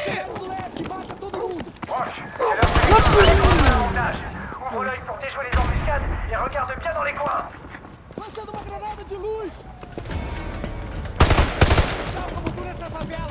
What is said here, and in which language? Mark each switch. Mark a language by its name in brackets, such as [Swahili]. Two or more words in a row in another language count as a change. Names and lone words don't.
[Portuguese] Mata todo mundo! [French] Roach, c'est leur territoire, alors t'auras pas l'avantage. Ouvre dans les coins. [Portuguese] Lançando uma granada de luz! Calma, vamos nessa favela!